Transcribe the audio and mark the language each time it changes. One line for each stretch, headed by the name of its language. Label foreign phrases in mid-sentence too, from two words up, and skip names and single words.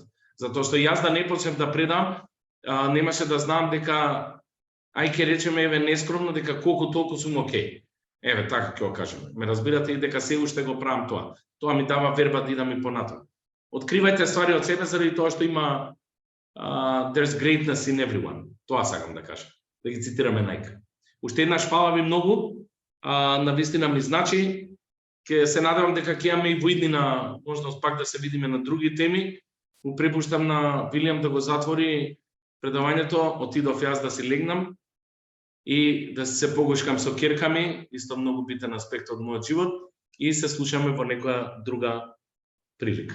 Macedonian: Затоа што јас да не почнев да предам, немаше да знам дека, ќе речеме, еве, нескромно, дека колку толку сум окей. Еве, така ќе го кажем. Ме разбирате и дека се уште го правам тоа. Тоа ми дава верба да идам и понатаму. Откривајте ствари од себе заради тоа што има
English: there's greatness in everyone.
Macedonian: Тоа сакам да кажам. Да ги цитираме Најка. Уште еднаш фала ви многу. Навистина ми значи. Ке се надевам дека ќе имаме и во иднина можност пак да се видиме на други теми. Му препуштам на Вилијам да го затвори предавањето, отидов јас да си легнам и да се погушкам со керками, исто многу битен аспект од мојот живот, и се слушаме во некоја друга прилика.